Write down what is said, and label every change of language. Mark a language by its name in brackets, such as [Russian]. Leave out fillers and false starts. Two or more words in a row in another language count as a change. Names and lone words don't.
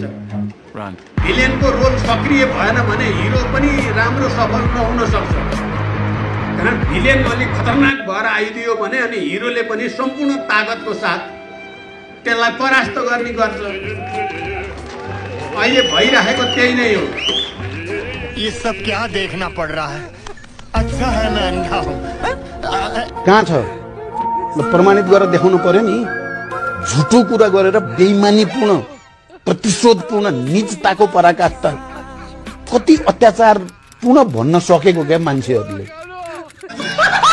[Nepali] भिलेनको रोल सक्रिय भएन भने हिरो पनि राम्रो सफल नहुन सक्छ। कारण भिलेन अलिक खतरनाक भएर आइदियो भने अनि हिरोले पनि सम्पूर्ण ताकतको साथ त्यसलाई परास्त गर्ने गर्छ। अहिले भइरहेको त्यही नै हो। [Hindi] ये सब क्या देखना पड़ रहा है? अच्छा है मैं अंधा हूं। [Nepali] कहाँ छ? प्रमाणित गरेर देखाउनु पर्यो नि। झुटो कुरा गरेर बेइमानीपूर्ण, प्रतिशोधपूर्ण, नीचताको पराकाष्ठा, कति अत्याचारपूर्ण भन्न सकेको क्या मान्छेहरूले।